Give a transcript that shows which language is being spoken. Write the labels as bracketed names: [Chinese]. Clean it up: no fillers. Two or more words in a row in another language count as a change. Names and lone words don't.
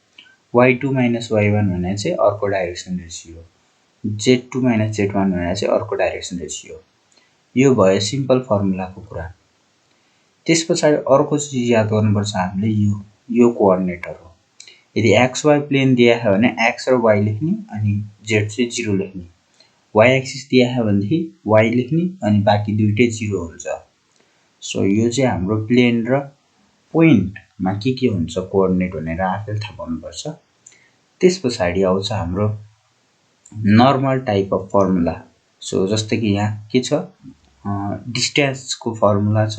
[Nepali] y2 माइनस y1 भने चाहिँ अर्को [English] direction ratio. [Nepali] z2 माइनस z1 भने चाहिँ अर्को [English] direction ratio. [Nepali] यो भयो [English] simple formulaको [Nepali] कुरा। त्यसपछि अर्को चीज याद गर्नुपर्छ हामीले यो कोअर्डिनेटहरू। यदि xy प्लेन [Hindi] दिया है [Nepali] भने x र y लेख्ने अनि z चाहिँ 0 लेख्ने। y एक्सिस [Hindi] दिया है [Nepali] भनेदेखि y लेख्ने अनि बाँकी दुईटै 0 हुन्छ। सो यो चाहिँ हाम्रो प्लेन र पोइन्टमा के हुन्छ कोअर्डिनेट भनेर आफैले थाहा पाउनुपर्छ। त्यसपछि आउँछ हाम्रो [English] normal type of formula. [Nepali] सो जस्तै कि यहाँ के छ [English] distanceको formula [Nepali] छ।